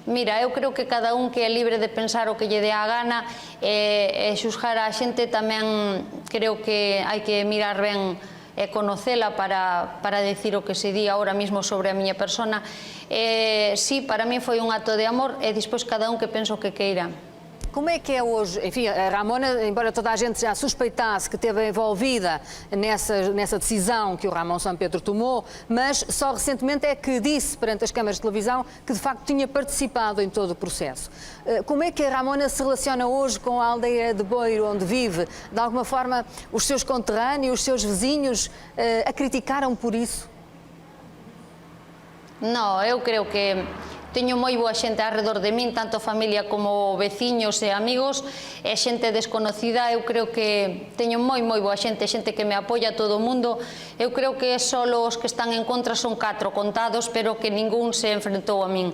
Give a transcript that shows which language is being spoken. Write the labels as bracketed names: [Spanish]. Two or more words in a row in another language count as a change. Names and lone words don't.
[Galician] Mira, eu creo que cada un que é libre de pensar o que lle dé a gana e xuzgar a xente tamén creo que hai que mirar ben e conocela para decir o que se di [Spanish] ahora mismo [Galician] sobre a miña persona. Sí, para mí foi un acto de amor e despois cada un que pensa o que queira. [Portuguese] Como é que é hoje? Enfim, a Ramona, embora toda a gente já suspeitasse que esteve envolvida nessa decisão que o Ramón Sampedro tomou, mas só recentemente é que disse perante as câmaras de televisão que de facto tinha participado em todo o processo. Como é que a Ramona se relaciona hoje com a aldeia de Boiro, onde vive? De alguma forma, os seus conterrâneos, os seus vizinhos a criticaram por isso? [Galician] Non, eu creo que teño moi boa xente alrededor de min, tanto familia como veciños e amigos, e xente desconocida. Eu creo que teño moi boa xente, xente que me apoia, todo o mundo. Eu creo que só os que están en contra son 4 contados, pero que ningún se enfrentou a min.